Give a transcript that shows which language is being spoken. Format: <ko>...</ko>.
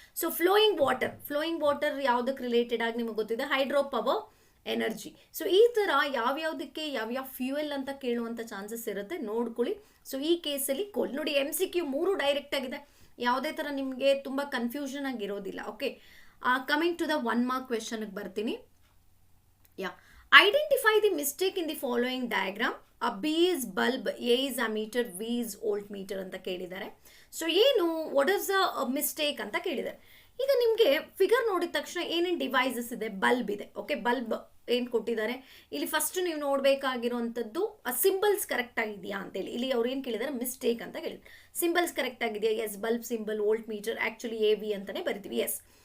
<kn>So flowing water ಯಾವುದಕ್ಕೆ related ಆಗಿ ನಿಮಗೆ ಗೊತ್ತಿದೆ, ಹೈಡ್ರೋ ಪವರ್ ಎನರ್ಜಿ. ಸೊ ಈ ಥರ ಯಾವ್ಯಾವುದಕ್ಕೆ ಯಾವ್ಯಾವ ಫ್ಯೂಯಲ್ ಅಂತ ಕೇಳುವಂಥ ಚಾನ್ಸಸ್ ಇರುತ್ತೆ, ನೋಡ್ಕೊಳ್ಳಿ. ಸೊ ಈ ಕೇಸಲ್ಲಿ ಕೋಲ್ ನೋಡಿ. MCQ 3 ಡೈರೆಕ್ಟ್ ಆಗಿದೆ, ಯಾವುದೇ ಥರ ನಿಮಗೆ ತುಂಬ ಕನ್ಫ್ಯೂಷನ್ ಆಗಿರೋದಿಲ್ಲ.</kn> <en>Okay, coming to the 1 mark ಕ್ವೆಶನ್ಗೆ ಬರ್ತೀನಿ. Identify the mistake in the following diagram. B is bulb, A is ammeter, V is voltmeter</en> <kn>ಅಂತ ಕೇಳಿದ್ದಾರೆ. ಸೊ ಏನು,</kn> <en>what is the mistake</en> <kn>ಅಂತ ಕೇಳಿದ್ದಾರೆ. ಈಗ ನಿಮಗೆ ಫಿಗರ್ ನೋಡಿದ ತಕ್ಷಣ ಏನೇನು ಡಿವೈಸಸ್ ಇದೆ, ಬಲ್ಬ್ ಇದೆ. ಓಕೆ, ಬಲ್ಬ್ ಏನು ಕೊಟ್ಟಿದ್ದಾರೆ ಇಲ್ಲಿ, ಫಸ್ಟ್ ನೀವು ನೋಡಬೇಕಾಗಿರುವಂಥದ್ದು ಸಿಂಬಲ್ಸ್ ಕರೆಕ್ಟ್ ಆಗಿದೆಯಾ ಅಂತೇಳಿ. ಇಲ್ಲಿ ಅವ್ರು ಏನು ಕೇಳಿದ್ದಾರೆ, ಮಿಸ್ಟೇಕ್ ಅಂತ ಕೇಳಿದ್ರು. ಸಿಂಬಲ್ಸ್ ಕರೆಕ್ಟ್ ಆಗಿದೆಯಾ? S, bulb symbol, volt meter actually AB ಅಂತಲೇ ಬರಿತೀವಿ. ಎಸ್.</kn>